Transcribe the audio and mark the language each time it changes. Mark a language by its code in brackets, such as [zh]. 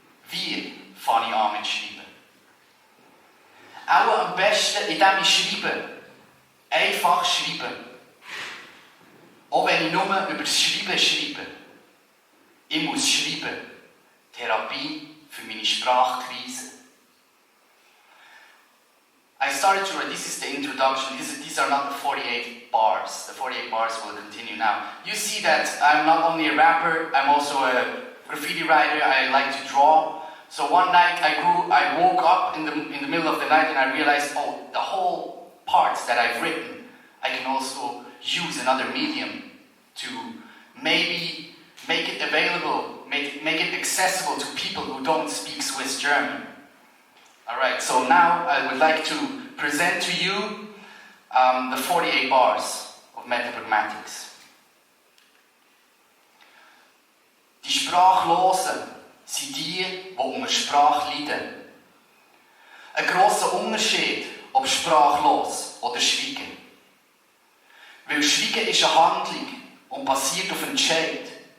[de] Wie fange ich an mit Schreiben? Auch am besten, indem ich schreibe. Einfach schreiben. Auch wenn ich nur über das Schreiben schreibe. Ich muss schreiben. Therapie für meine Sprachkrise. [en] I started to write, this is the introduction, these are not the 48 bars. The 48 bars will continue now. You see that I'm not only a rapper, I'm also a graffiti writer, I like to draw. So one night I woke up in the middle of the night and I realized, oh, the whole parts that I've written, I can also use another medium to maybe make it available, make it accessible to people who don't speak Swiss German. Alright, so now I would like to present to you the 48 bars of Metapragmatics. [de] Die Sprachlosen sind die unter Sprache leiden. Ein grosser Unterschied, ob sprachlos oder schweigen. Weil Schweigen ist eine Handlung und basiert auf Entscheid.